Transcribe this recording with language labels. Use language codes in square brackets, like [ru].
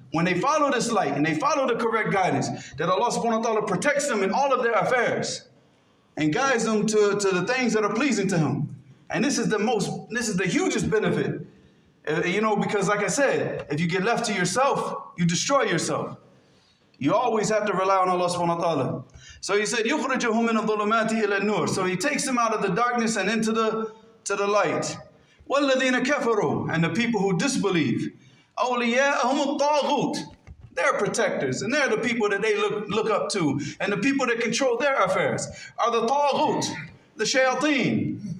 [en] when they follow this light and they follow the correct guidance, that Allah subhanahu wa ta'ala protects them in all of their affairs and guides them to the things that are pleasing to Him. And this is the hugest benefit. Because like I said, if you get left to yourself, you destroy yourself. You always have to rely on Allah subhanahu wa ta'ala. So He said, [ar] يُخْرِجُهُم مِّنَ الظُّلُمَاتِ إِلَى النُّورِ. [en] So He takes them out of the darkness and into the light. [ar] وَالَّذِينَ كَفَرُوا. [en] And the people who disbelieve. [ar] أَوْلِيَاءَهُمُ الطَّاغُوتِ. [en] They're protectors, and they're the people that they look up to, and the people that control their affairs are the taghut, the shayateen.